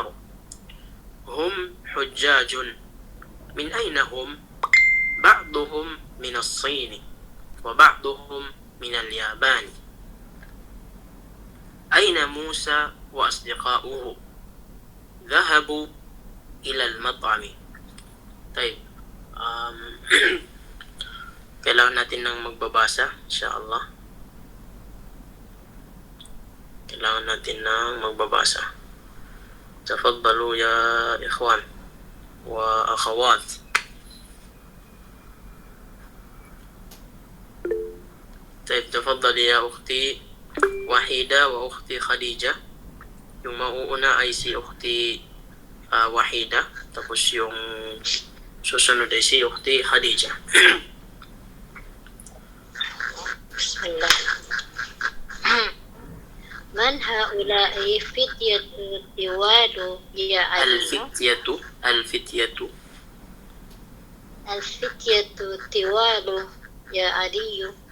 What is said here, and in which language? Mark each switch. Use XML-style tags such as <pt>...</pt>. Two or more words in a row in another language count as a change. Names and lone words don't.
<ar>هم حجاج. من أين هم؟ بعضهم من الصين وبعضهم من اليابان. أين موسى وأصدقاؤه؟ ذهبوا إلى المطعم. طيب.</ar> <tl>Kailangan natin ng magbabasa, insyaAllah. Kailangan natin ng magbabasa.</tl> <ar>تفضلوا يا إخوان وأخوات. طيب، تفضلي يا أختي وحيدة وأختي خديجة.</ar> <tl>Yung mauuna ay si</tl> <ar>أختي وحيدة,</ar> <tl>tapos yung susunod ay si</tl> <ar>أختي خديجة. بسم الله. من هؤلاء فتية الطوال يا علي؟ الفتية الطوال يا علي.</ar>